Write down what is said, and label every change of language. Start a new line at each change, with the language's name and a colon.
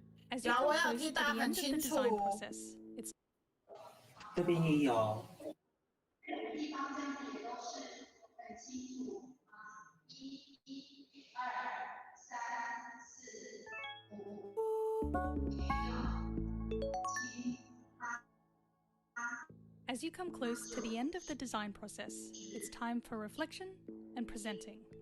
English: ？As you come close to the end of the design process, it's
Chinese: 这边也有。地方这样也都是很清楚啊，1、2、3、4、5、6、7、8。
English: As you come close to the end of the design process, it's time for reflection and presenting.